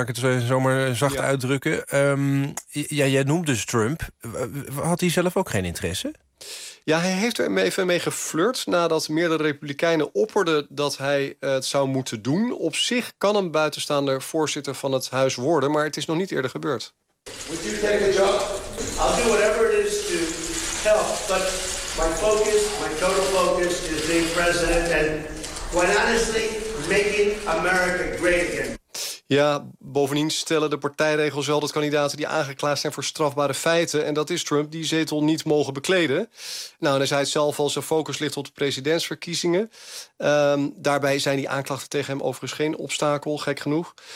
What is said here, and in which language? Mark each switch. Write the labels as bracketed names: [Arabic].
[Dutch] Laat ik het zomaar zacht uitdrukken. Jij noemt dus Trump. Had hij zelf ook geen interesse? Ja, hij heeft er even mee geflirt nadat meerdere Republikeinen opperden dat hij het zou moeten doen. Op zich kan een buitenstaander voorzitter van het huis worden, maar het is nog niet eerder gebeurd. [English] Would you take the job? I'll do whatever it is to help, but my focus, my total focus is being president and quite honestly making America great again. [Dutch] Ja, bovendien stellen de partijregels wel dat kandidaten die aangeklaagd zijn voor strafbare feiten, en dat is Trump, die zetel niet mogen bekleden. Nou, en hij zei het zelf al, zijn focus ligt op de presidentsverkiezingen. Daarbij zijn die aanklachten tegen hem overigens geen obstakel, gek genoeg.